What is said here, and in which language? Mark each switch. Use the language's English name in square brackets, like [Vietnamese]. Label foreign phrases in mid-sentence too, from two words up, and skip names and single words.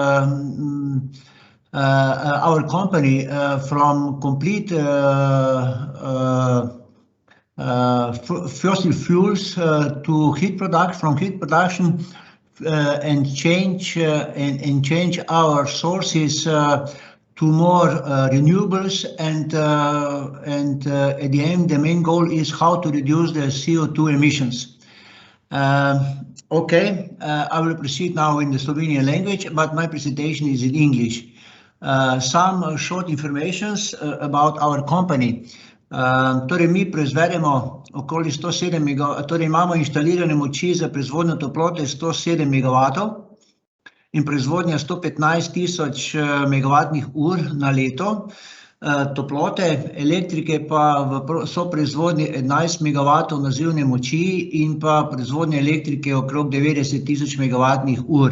[English] our company from complete fossil fuels to heat production, and change our sources to more renewables, and at the end the main goal is how to reduce the CO2 emissions. Okay, I will proceed now in the Slovenian language, but my presentation is in English. Some short informations about our company. [Slovenian] Torej mi proizvedemo okoli 107 MW, torej imamo inštalirane moči za proizvodnjo toplote 107 MW in proizvodnja 115 tisoč megavatnih ur na leto. toplote, elektrike pa so proizvodnji 11 MW nazivne moči in pa proizvodnje elektrike okrog 90 tisoč megavatnih ur.